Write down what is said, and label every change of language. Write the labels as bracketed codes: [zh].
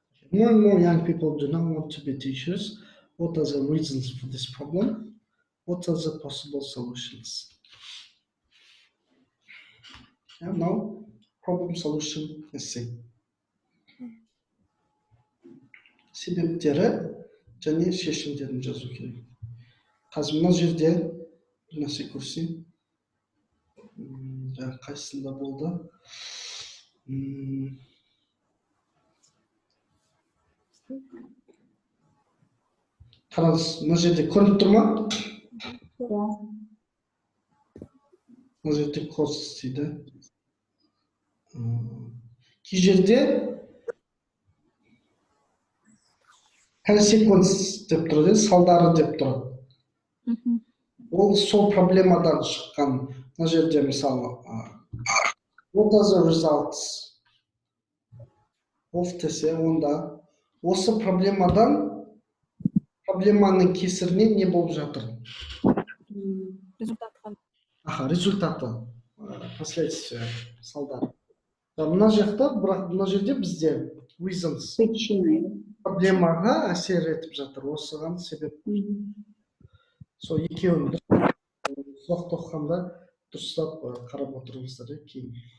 [en] More and more young people do not want to be teachers. What are the reasons for this problem? What are the possible solutions? Yeah, no? problem solution essay. [kk] Себептері және шешімдерін жазу керек. Қазір мына жерде бір нәрсе көрсем, жаңа қайсысында болды? Қараңыз, мына жерде көрініп тұр ма? иә. Мына жерде кос дейді. Кей жерде consequence деп тұрады, салдары деп тұрады. Ол сол проблемадан шыққан. Мына жерде мысалы [en] what are the results of [kk] десе, онда осы проблеманың кесірінен не болып жатыр? [ru] Результат. Результаты, последствия, салдар. [kk] Мына жақта, бірақ мына жерде бізде reasons, [ru] Причины. [kk] проблемаға әсер етіп жатыр, осыған себеп. Сол екеуін сұрақ тоққанда дұрыстап қарап отырыңыздар кейін.